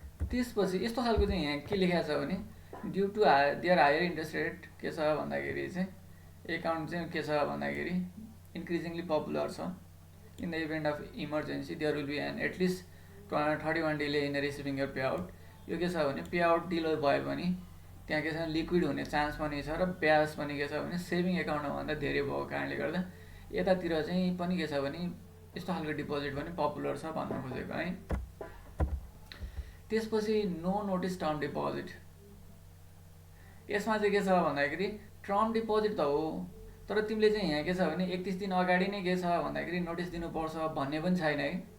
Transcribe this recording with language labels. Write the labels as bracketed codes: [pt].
[ne] त्यसपछि यस्तो खालको चाहिँ यहाँ के लेखेको छ भने [en] due to their higher interest rate [ne] के छ भन्दाखेरि चाहिँ एकाउन्ट चाहिँ के छ भन्दाखेरि [en] increasingly popular [ne] छ। [en] In the event of emergency there will be an at least 31 delay in receiving your payout. [ne] यो के छ भने पे आउट डिले भयो भने त्यहाँ के छ लिक्विड हुने चान्स पनि छ र ब्याज पनि के छ भने सेभिङ एकाउन्टभन्दा धेरै भएको कारणले गर्दा यतातिर चाहिँ पनि के छ भने यस्तो खालको डिपोजिट पनि पपुलर छ भन्न खोजेको है। त्यसपछि नो नोटिस टर्म डिपोजिट, यसमा चाहिँ के छ भन्दाखेरि टर्म डिपोजिट त हो तर तिमीले चाहिँ यहाँ के छ भने 31 दिन अगाडि नै के छ भन्दाखेरि नोटिस दिनुपर्छ भन्ने पनि छैन है।